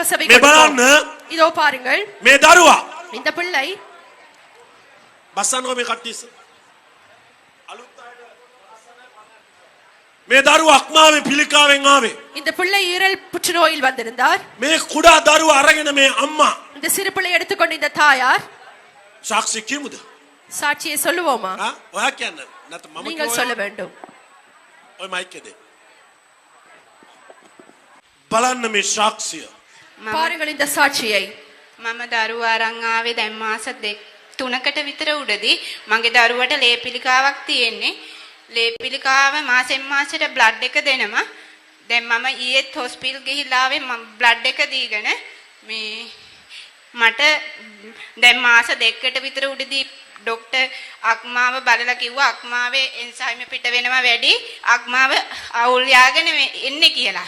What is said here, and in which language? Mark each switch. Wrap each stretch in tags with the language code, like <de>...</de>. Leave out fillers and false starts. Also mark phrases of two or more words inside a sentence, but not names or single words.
<si>මේ බලන්න</si> <ta>இதோ பாருங்கள்</ta> <si>මේ දරුවා</si> <ta>இந்த பிள்ளை</ta> <si>බස්සන්නකො මේ කට්ටිය අලුත් අයට මේ දරුවා අක්මාවේ පිළිකාවෙන් ආවේ</si> <ta>இந்த பிள்ளை ஈரல் புற்றுநோயில் வந்திருந்தார்</ta> <si>මේ කුඩා දරුවා අරගෙන මේ අම්මා</si> <ta>இந்த சிறு பிள்ளை எடுத்துக்கொண்டு இந்த தாயார்</ta> <si>සාක්ෂි කියමුද</si> <ta>சாட்சியை சொல்லுவோமா</ta> <si>ඔයා කියන්න නැත්නම් මම</si> <ta>நீங்கள் சொல்ல வேண்டும்</ta> <si>ඔය මයික් එකේ බලන්න මේ සාක්ෂිය</si> <ta>பாருங்கள் இந்த சாட்சியை</ta> <si>මම දරුවා අරන් ආවේ දැන් මාස 3කට විතර උඩදී මගේ දරුවට ලේ පිළිකාවක් තියෙන්නේ ලේ පිළිකාව මාසෙන් මාසෙට බ්ලඩ් එක දෙනවා දැන් මම ඊයේත් හොස්පිටල් ගිහිල්ලා ආවේ මම බ්ලඩ් එක දීගෙන මේ මට දැන් මාස 2කට විතර උඩදී ડોක්ටර් අක්මාව බලලා කිව්වා අක්මාවේ එන්සයිම් පිට වෙනවා වැඩි අක්මාව අවුල් යාගෙන එන්නේ කියලා.</si>